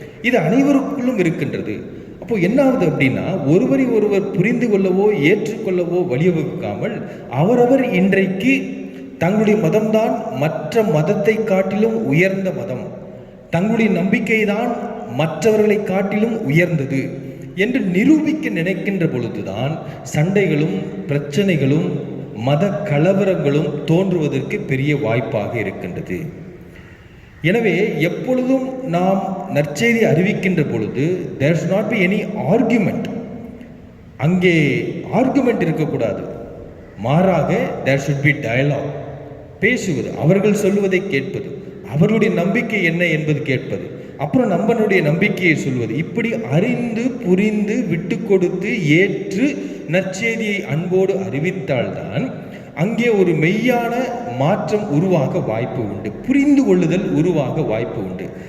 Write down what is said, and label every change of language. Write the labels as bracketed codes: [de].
[ta] இது அனைவருக்குள்ளும் இருக்கின்றது. அப்போ என்ன ஆகுது அப்படின்னா, ஒருவரை ஒருவர் புரிந்து கொள்ளவோ ஏற்றுக்கொள்ளவோ வழிவகுக்காமல் அவரவர் இன்றைக்கு தங்களுடைய மதம்தான் மற்ற மதத்தை காட்டிலும் உயர்ந்த மதம், தங்களுடைய நம்பிக்கை தான் மற்றவர்களை காட்டிலும் உயர்ந்தது என்று நிரூபிக்க நினைக்கின்ற பொழுதுதான் சண்டைகளும் பிரச்சனைகளும் மத கலவரங்களும் தோன்றுவதற்கு பெரிய வாய்ப்பாக இருக்கின்றது. எனவே எப்பொழுதும் நாம் நற்செய்தி அறிவிக்கின்ற பொழுது [en] there should not be any argument. [ta] அங்கே ஆர்குமெண்ட் இருக்கக்கூடாது. மாறாக [en] there should be dialogue. [ta] பேசுவது, அவர்கள் சொல்லுவதை கேட்பது, அவருடைய நம்பிக்கை என்ன என்பது கேட்பது, அப்புறம் நம்மளுடைய நம்பிக்கையை சொல்வது. இப்படி அறிந்து புரிந்து விட்டு கொடுத்து ஏற்று நற்செய்தியை அன்போடு அறிவித்தால்தான் அங்கே ஒரு மெய்யான மாற்றம் உருவாக வாய்ப்பு உண்டு, புரிந்து கொள்ளுதல் உருவாக வாய்ப்பு உண்டு.